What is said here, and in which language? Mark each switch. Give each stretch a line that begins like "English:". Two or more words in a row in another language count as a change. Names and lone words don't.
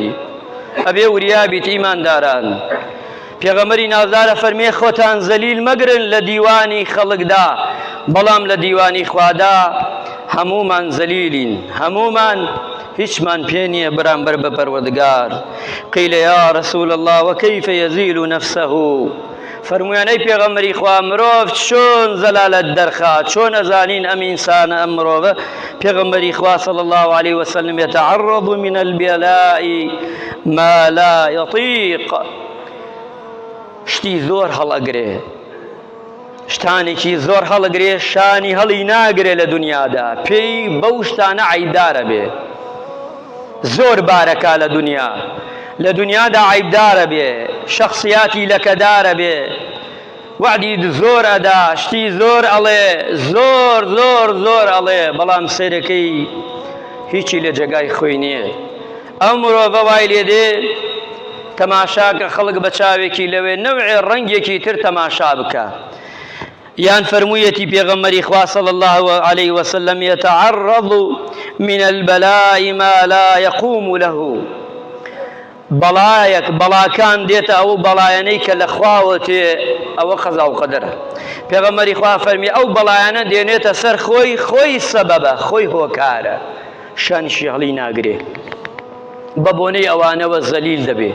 Central Kurdish: ئەبێ وریابیت ئیمانداران. پێغەمبەری نازدارە فەرمێ خۆتان زەلیل مەگرن لە دیوانی خەڵکدا، بەڵام لە دیوانی خوادا هەمومان زەلیلین، هەمومان هیچمان پێ نییە بەرامبەر بە پەروەردگار.
Arabic: قیل یا رسول الله وكيف يزيل نفسه،
Central Kurdish: فەرموویانەی پێغەمبەری خوا مرۆڤ چۆن زەلالەت دەرخات، چۆن ئەزانین ئەم ئینسانە ئەم مرۆڤە؟ پێغەمبەری خوا
Arabic: صلی الله عليه وسلم يتعرض من البلاء ما لا يطيق،
Central Kurdish: شتی زۆر هەڵئەگرێ، شتانێکی زۆر هەڵئەگرێ، شانی هەڵی ناگرێ لە دنیادا، پێی بەو شتانە عیبدارە بێ، زۆر بارەکە لە دنیا، لە دنیادا عیبدارە بێ، شەخصیاتی لەکەدارە بێ، وعدی زۆر ئەدا، شتی زۆر ئەڵێ، زۆر زۆر زۆر ئەڵێ، بەڵام سەیرەکەی هیچی لە جێگای خۆی نییە. ئەو مرۆڤە وای لێ دێ تەماشاکە خەڵک بە چاوێکی لەوێ نەوعێ ڕەنگێکی تر تەماشا بکە. یان فەرموویەتی پێغەمبەری خوا
Arabic: صلی الله عليه وسلم يتعرض من البلاء ما لا يقوم له،
Central Kurdish: بەڵایەک بەڵاکان دێتە ئەو بەڵایەنەی کە لە خواوە تێ، ئەوە قەزا و قەدەرە. پێغەمبەری خوا فەرمی ئەو بەڵایەنە دێنێتە سەر خۆی، خۆی سەبەبە، خۆی هۆکارە، شانیشی هەڵی ناگرێ، بە بۆنەی ئەوانەوە زەلیل دەبێ.